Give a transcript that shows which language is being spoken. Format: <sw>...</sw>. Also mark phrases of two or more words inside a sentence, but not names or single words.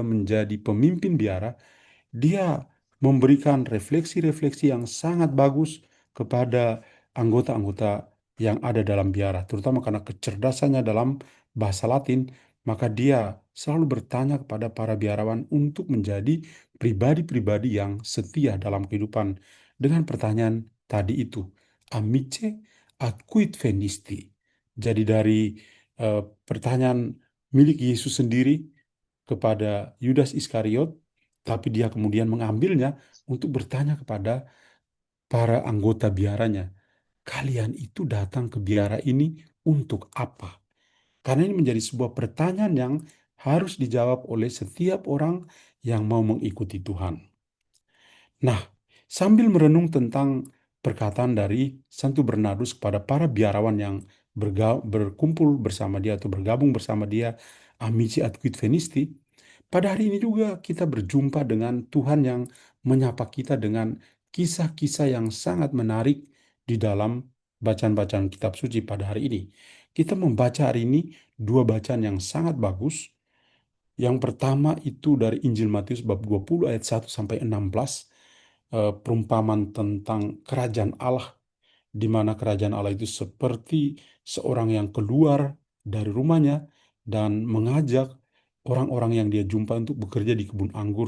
<id>menjadi pemimpin biara, dia memberikan refleksi-refleksi yang sangat bagus kepada anggota-anggota yang ada dalam biara, terutama karena kecerdasannya dalam bahasa Latin, maka dia selalu bertanya kepada para biarawan untuk menjadi pribadi-pribadi yang setia dalam kehidupan dengan pertanyaan tadi itu,</id> <la>amice atquid venisti.</la> <id>Jadi dari pertanyaan milik Yesus sendiri kepada Yudas Iskariot, tapi dia kemudian mengambilnya untuk bertanya kepada para anggota biaranya, kalian itu datang ke biara ini untuk apa? Karena ini menjadi sebuah pertanyaan yang harus dijawab oleh setiap orang yang mau mengikuti Tuhan. Nah, sambil merenung tentang perkataan dari Santo Bernardus kepada para biarawan yang berkumpul bersama dia atau bergabung bersama dia,</id> <la>Amici ad quid venisti,</la> <id>pada hari ini juga kita berjumpa dengan Tuhan yang menyapa kita dengan kisah-kisah yang sangat menarik di dalam bacaan-bacaan kitab suci pada hari ini. Kita membaca hari ini dua bacaan yang sangat bagus. Yang pertama itu dari Injil Matius bab 20 ayat 1 sampai 16, perumpamaan tentang kerajaan Allah, di mana kerajaan Allah itu seperti seorang yang keluar dari rumahnya dan mengajak orang-orang yang dia jumpa untuk bekerja di kebun anggur.</id>